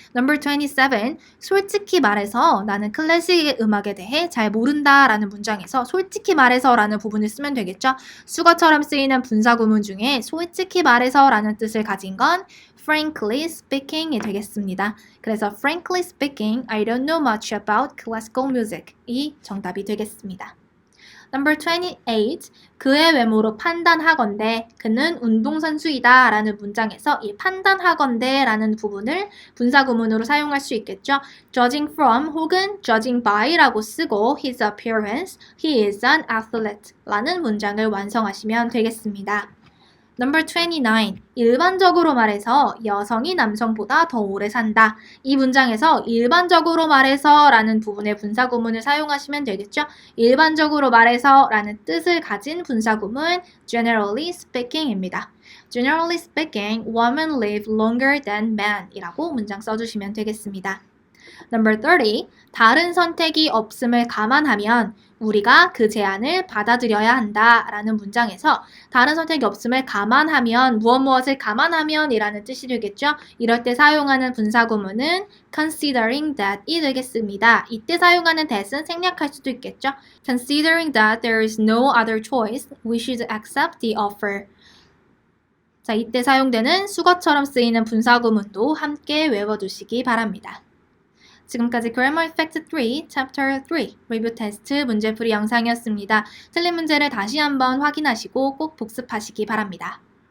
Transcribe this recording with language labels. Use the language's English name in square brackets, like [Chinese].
[English] Number 27. [Korean] 솔직히 말해서 나는 클래식 음악에 대해 잘 모른다 라는 문장에서 솔직히 말해서 라는 부분을 쓰면 되겠죠. 수거처럼 쓰이는 분사구문 중에 솔직히 말해서 라는 뜻을 가진 건 [English] frankly speaking [Korean] 이 되겠습니다. 그래서 [English] frankly speaking, I don't know much about classical music [Korean] 이 정답이 되겠습니다. [English] Number 28. [Korean] 그의 외모로 판단하건대 그는 운동선수이다 라는 문장에서 이 판단하건대 라는 부분을 분사구문으로 사용할 수 있겠죠. [English] Judging from [Korean] 혹은 [English] judging by [Korean] 라고 쓰고 [English] his appearance, he is an athlete [Korean] 라는 문장을 완성하시면 되겠습니다. [English] Number 29. [Korean] 일반적으로 말해서 여성이 남성보다 더 오래 산다. 이 문장에서 일반적으로 말해서 라는 부분의 분사구문을 사용하시면 되겠죠. 일반적으로 말해서 라는 뜻을 가진 분사구문 [English] generally speaking [Korean] 입니다. [English] Generally speaking, women live longer than men [Korean] 이라고 문장 써주시면 되겠습니다. [English] Number 30. [Korean] 다른 선택이 없음을 감안하면 우리가 그 제안을 받아들여야 한다 라는 문장에서 다른 선택이 없음을 감안하면 무엇을 감안하면 이라는 뜻이 되겠죠. 이럴 때 사용하는 분사구문은 [English] considering that [Korean] 이 되겠습니다. 이때 사용하는 that은 생략할 수도 있겠죠. [English] Considering that there is no other choice, we should accept the offer. [Korean] 자, 이때 사용되는 수거처럼 쓰이는 분사구문도 함께 외워두시기 바랍니다. 지금까지 Grammar Effect 3, Chapter 3 리뷰 테스트 문제풀이 영상이었습니다. 틀린 문제를 다시 한번 확인하시고 꼭 복습하시기 바랍니다.